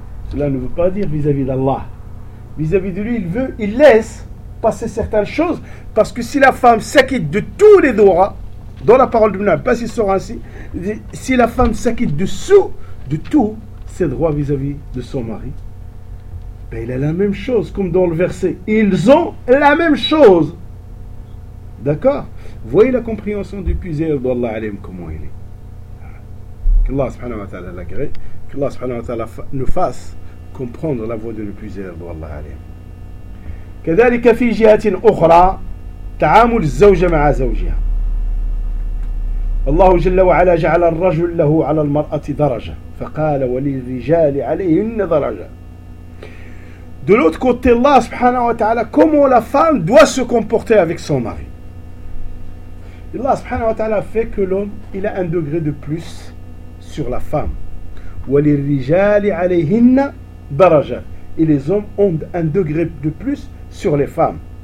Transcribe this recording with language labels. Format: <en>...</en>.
<fr>Cela ne veut pas dire vis-à-vis d'Allah. Vis-à-vis de lui, il veut, il laisse passer certaines choses, parce que si la femme s'acquitte de tous les droits, dans la parole de Ibn Abbas, il sera ainsi, si la femme s'acquitte de tous ses droits vis-à-vis de son mari, ben il a la même chose, comme dans le verset, ils ont la même chose. D'accord? Voyez la compréhension du puiser d'Allah alim comment il est. Qu'Allah subhanahu wa ta'ala l'agré, qu'Allah subhanahu wa ta'ala nous fasse comprendre la voix de le puiser d'Allah alim.</fr> <ar>كذلك في جهة أخرى تعامل الزوجة مع زوجها. الله جل وعلا جعل الرجل له على المرأة درجة فقال وللرجال عليهن درجة.</ar> <fr>De l'autre côté, Allah subhanahu wa ta'ala, comment la femme doit se comporter avec son mari? Allah subhanahu wa ta'ala fait que l'homme il a un degré de plus sur la femme.</fr> <ar>وللرجال عليهن درجة.</ar> <fr>Et les hommes ont un degré de plus sur les femmes.</fr>